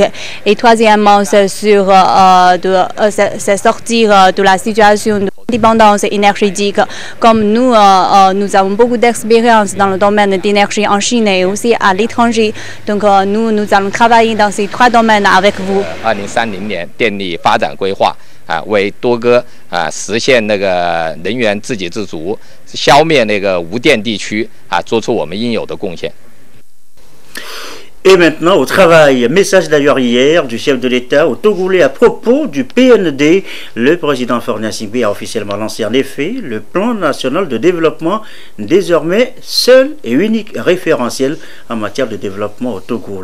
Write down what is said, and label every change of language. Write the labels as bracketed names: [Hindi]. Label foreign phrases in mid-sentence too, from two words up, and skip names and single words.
[French] Et troisièmement, c'est sur c'est sortir de la situation dépendance énergétique. Comme nous avons beaucoup d'expérience dans le domaine d'énergie en Chine et aussi à l'étranger. Donc nous allons travailler dans ces trois domaines avec vous. [Chinese] 2030 年电力发展规划为多个实现能源自给自足，消灭无电地区做出我们应有的贡献。 [French] Et maintenant au travail. Message d'ailleurs hier du chef de l'État au Togolais à propos du PND. Le président Faure Gnassingbé a officiellement lancé en effet le plan national de développement, désormais seul et unique référentiel en matière de développement au Togo.